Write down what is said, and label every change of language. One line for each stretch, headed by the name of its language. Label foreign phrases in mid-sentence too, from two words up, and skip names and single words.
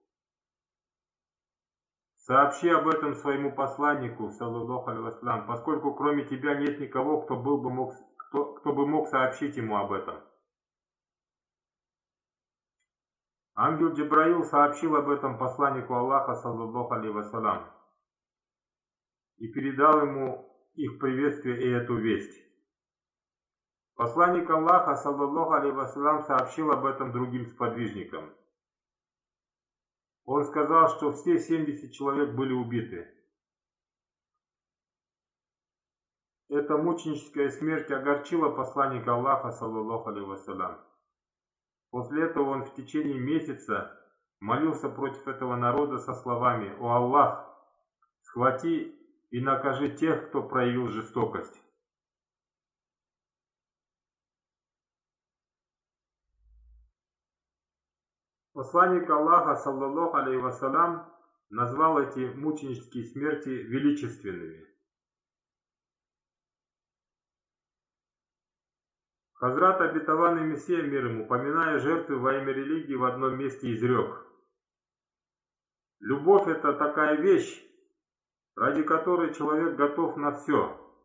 Russian: Сообщи об этом своему посланнику,
Arabic: صلى الله عليه وسلم,
Russian: поскольку кроме тебя нет никого, кто бы мог сообщить ему об этом». Ангел Джибраил сообщил об этом посланнику Аллаха,
Arabic: صلى الله عليه وسلم,
Russian: и передал ему их приветствие и эту весть. Посланник Аллаха,
Arabic: صلى الله عليه وسلم,
Russian: сообщил об этом другим сподвижникам. Он сказал, что все 70 человек были убиты. Эта мученическая смерть огорчила посланника Аллаха,
Arabic: صلى الله عليه وسلم.
Russian: После этого он в течение месяца молился против этого народа со словами: «О Аллах, схвати и накажи тех, кто проявил жестокость». Посланник Аллаха,
Arabic: صلى الله عليه وسلم,
Russian: назвал эти мученические смерти величественными. Хазрат обетованный Мессия мир ему, упоминая жертвы во имя религии, в одном месте изрек: «Любовь — это такая вещь, ради которой человек готов на все.